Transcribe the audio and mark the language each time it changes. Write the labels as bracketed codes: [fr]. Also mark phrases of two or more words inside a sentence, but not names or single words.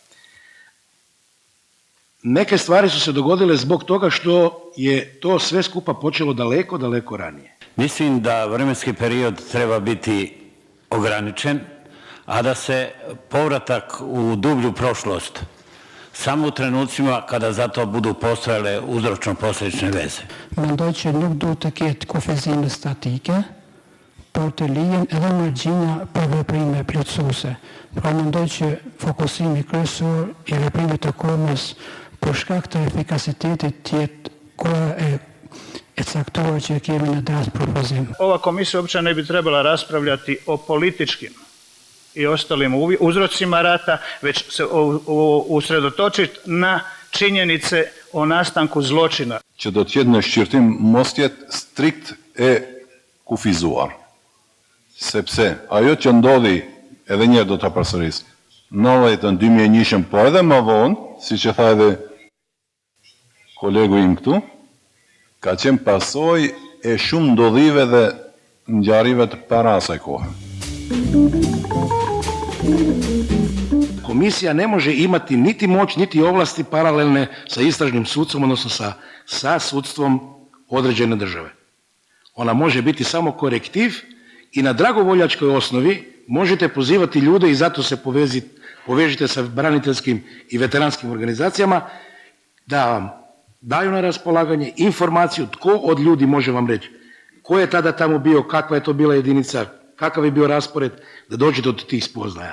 [hr] Neke stvari su se dogodile zbog toga što je to sve skupa počelo daleko, daleko ranije. Mislim da vremenski period treba biti ograničen, a da se povratak u dublju prošlost samo u trenucima kada za to budu postojale uzročno-posljedične veze. [sq] Men da će nuk do të ketë kufizime statike, por të lijen edhe margjina për veprime plotësuese. Pra mendoj që fokusimi kryesor i veprimeve të kohës për shkak të efikasitetit të jetë koha e caktuar që kemi në datë propozim. [hr] Ova komisija uopće ne bi trebala raspravljati o političkim i ostalim uzrocima rata, već se usredotočiti na činjenice o nastanku zločina. [sq] Që do të jetë në shqyrtim mos jetë strikt e kufizuar. Sepse ajo që ndodhi, edhe një do të përsëris, 2001 po edhe më vonë, si që tha edhe kolegu im këtu, ka qenë pasoj e shumë ndodhive dhe ngjarjeve të para asaj kohe. [hr] Komisija ne može imati niti moć, niti ovlasti paralelne sa istražnim sudstvom, odnosno sa sudstvom određene države. Ona može biti samo korektiv i na dragovoljačkoj osnovi možete pozivati ljude i zato se povežite sa braniteljskim i veteranskim organizacijama da vam daju na raspolaganje informaciju tko od ljudi može vam reći ko je tada tamo bio, kakva je to bila jedinica, kakav je bio raspored, da dođe do tih spoznaja.